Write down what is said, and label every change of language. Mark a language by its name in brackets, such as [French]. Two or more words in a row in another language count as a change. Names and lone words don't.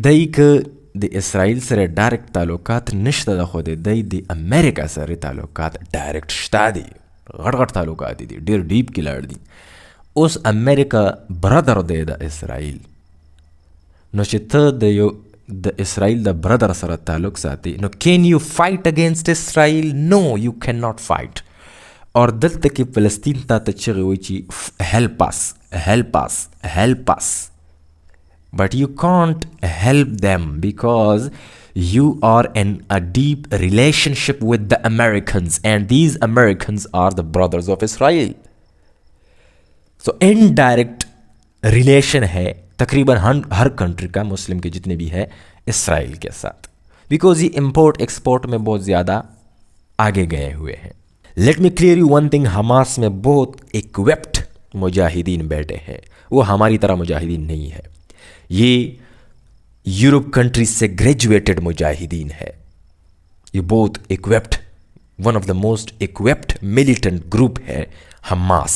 [Pashto] دی که د اسرائیل سره ډایرکټ تعلقات نشته ده، خو د امریکا سره تعلقات ډایرکټ شته دي، غټ غټ تعلقات دي، ډېر ډیپ کې لاړ دي. اوس امریکا برادر دی د اسرائیل، نو چې ته د اسرائیل د برادر سره تعلق ساتي، نو [English] can you fight against Israel? نو you can not fight. [Pashto] اور دلته کې فلسطین ته چغې وایي چې [English] help us, help us, help us. But you can't help them because you are in a deep relationship with the Americans, and these Americans are the brothers of Israel. So indirect relation [Hindi] है तकरीबन हर कंट्री का, मुस्लिम के जितने भी है, इसराइल के साथ, because ये [English] import export [Hindi] में बहुत ज़्यादा आगे गए हुए हैं. [English] Let me clear you one thing, [Hindi] हमास में बहुत इक्विप्ड मुजाहिदीन बैठे हैं. वो हमारी तरह मुजाहिदीन नहीं है, ये यूरोप कंट्रीज से ग्रेजुएटेड मुजाहिदीन है. ये बहुत इक्विप्ड, [English] one of the most equipped militant group [Hindi] है हमास.